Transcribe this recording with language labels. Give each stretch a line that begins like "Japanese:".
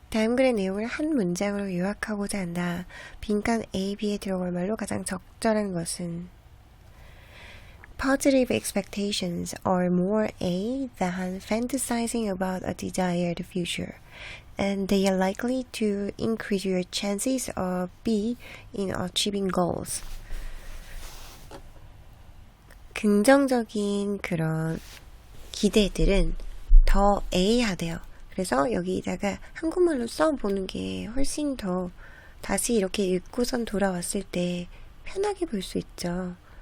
Korean: 다음 글의 내용을 한 문장으로 요약하고자 한다. 빈칸 A, B에 들어갈 말로 가장 적절한 것은
English: Positive expectations are more A than fantasizing about a desired future, and they are likely to increase your chances of B in achieving goals.
Korean: 긍정적인 그런 기대들은 더 A하대요. 그래서 여기다가 한국말로 써보는 게 훨씬 더 다시 이렇게 읽고선 돌아왔을 때 편하게 볼 수 있죠.